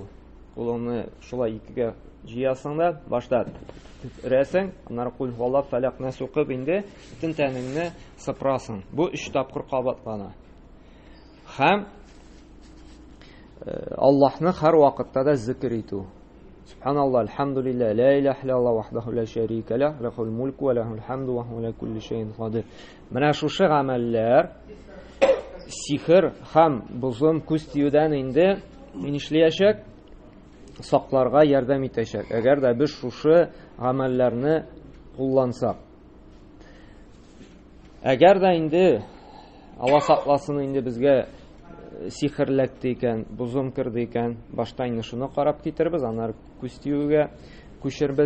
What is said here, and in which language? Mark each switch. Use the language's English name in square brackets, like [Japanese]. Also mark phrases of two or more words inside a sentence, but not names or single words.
[Tatar] Кулыңны шулай икегә җыясың да, башта рәсең, аннары Кул һуаллаһ, Фәләк, Нас укып инде бөтен тәнеңне сыпырасың. Бу 3 тапкыр кабатлана. Һәм Аллаһны һәр вакытта да зикр итү. [Arabic] سبحان الله، الحمد لله، لا إله إلا الله وحده لا شريك له، له الملك وله الحمد وهو على كل شيء قدير. [Tatar] Менә шушы гамәлләр сихер һәм бозым, күз тиюдән инде нишләячәк? Сакларга ярдәм итәчәк. Әгәр дә без шушы гамәлләрне куллансак. Әгәр дә инде Алла сакласын, инде безгә сихерләкте икән, бозым кирде икән, башта инде шуны карап китербез, аннары күз тиюгә күчербез.